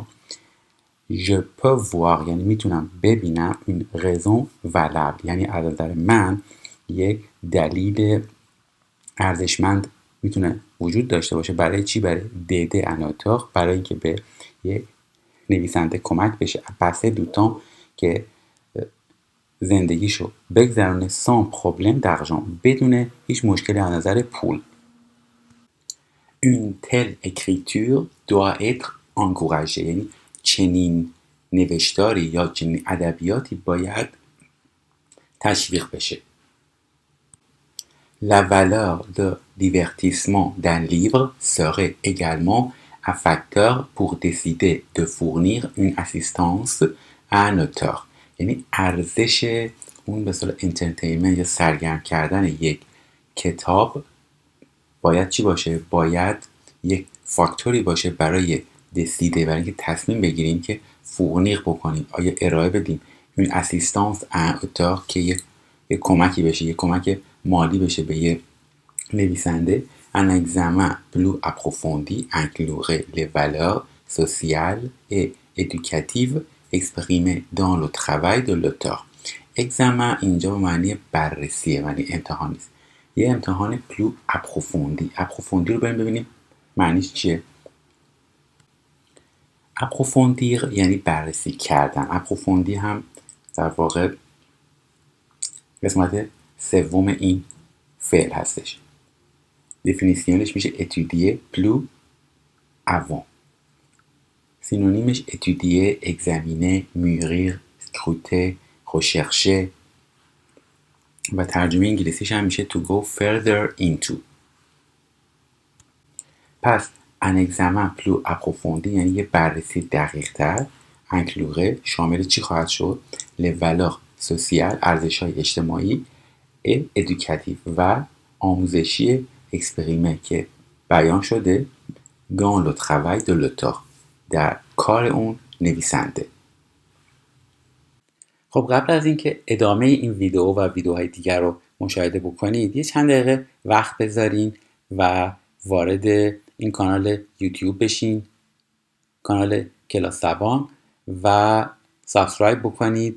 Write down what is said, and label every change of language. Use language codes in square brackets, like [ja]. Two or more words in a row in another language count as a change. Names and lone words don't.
[fr] je peux voir [fa] یعنی میتونم ببینم [fr] une raison valable [fa] یعنی از نظر من یک دلیل ارزشمند میتونه وجود داشته باشه برای چی؟ [fr] برای d'aider un auteur، [fa] برای اینکه به یک نویسنده کمک بشه [fr] passer du temps [fa] که زندگیشو بگذرونه [fr] sans problème d'argent [fa] بدون هیچ مشکلی از نظر پول. [fr] une telle écriture doit être encouragée. [fa] یعنی چنین نوشتاری یا چنین ادبیاتی باید تشویق بشه. [fr] La valeur de divertissement d'un livre serait également un facteur pour décider de fournir une assistance à un auteur. [fa] یعنی ارزش اون به اصطلاح انترتینمنت یا سرگرم کردن یک کتاب باید چی باشه؟ باید یک فاکتوری باشه برای دسیده، برای اینکه تصمیم بگیریم که فورنیر بکنیم، آیا ارائه بدیم این [fr] assistance un auteur [fa] که یک کمکی بشه، یک کمک مالی بشه به یک نویسنده. [fr] Un examen plus approfondi inclurait les valeurs sociales et éducatives exprimées dans le travail de l'auteur. [fa] examen اینجا به معنی بررسیه، معنی امتحان نیست. یه امتحان [fr] plus approfondi. [fa] اپروفوندی رو بریم ببینیم معنیش چیه. اپروفوندیر یعنی بررسی کردن. اپروفوندی هم در واقع قسمت سوم این فعل هستش. دفینیسیونش میشه [fr] étudier plus avant. [fa] سینونیمش [fr] étudier, examiner, mûrir, scruter, rechercher [fa] و ترجمه انگلیسیش هم میشه [en] to go further into. [fa] پس [fr] un examen plus approfondi [fa] یعنی یه بررسی دقیق تر. inclurait شامل چی خواهد شد؟ [fr] les valeurs sociales [fa] ارزش‌های اجتماعی [fr] et éducatif [fa] و آموزشی exprimé که بیان شده [fr] dans le travail de l'auteur [fa] در کار اون نویسنده. خب قبل از اینکه ادامه این ویدیو و ویدیوهای دیگر رو مشاهده بکنید یه چند دقیقه وقت بذارین و وارد این کانال یوتیوب بشین، کانال کلاس زبان، و سابسکرایب بکنید.